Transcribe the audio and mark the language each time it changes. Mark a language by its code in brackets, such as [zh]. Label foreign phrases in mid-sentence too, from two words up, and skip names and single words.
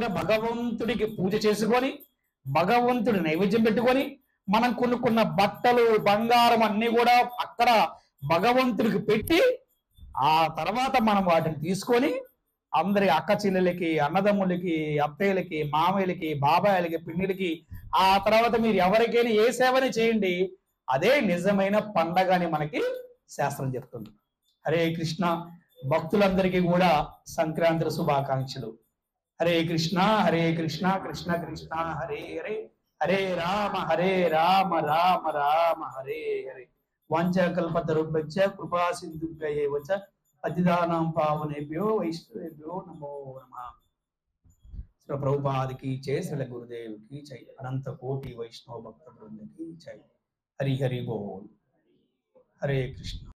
[te] భగవంతుడికి పూజ చేసుకొని, భగవంతుడి నైవేద్యం పెట్టుకొని, మనం కొనుక్కున్న బట్టలు, బంగారం అన్ని కూడా అక్కడ భగవంతుడికి పెట్టి, ఆ తర్వాత మనం వాటిని తీసుకొని అందరి అక్క చెల్లెలకి, అన్నదమ్ములకి, అత్తయ్యలకి, మామయ్యలకి, బాబాయిలకి, పిన్నిలకి, ఆ తర్వాత మీరు ఎవరికైనా ఏ సేవని చేయండి, అదే నిజమైన పండగ అని మనకి శాస్త్రం చెప్తుంది. [sa] హరే కృష్ణ. [te] భక్తులందరికీ కూడా సంక్రాంతి శుభాకాంక్షలు. [sa] హరే కృష్ణ హరే కృష్ణ కృష్ణ కృష్ణ హరే హరే, హరే రామ రామ రామ హరే హరే. వాంఛాకల్పతరుభ్యశ్చ కృపా సింధుభ్య ఏవ చ పతితానాం పావనేభ్యో వైష్ణవేభ్యో నమో నమః. [hi] శ్రీ ప్రభుపాద की जय, श्री गुरुदेव की जय, अनंत कोटि वैष्णव भक्त वृंद की जय. हरि हरि बोल. [sa] हरे कृष्ण.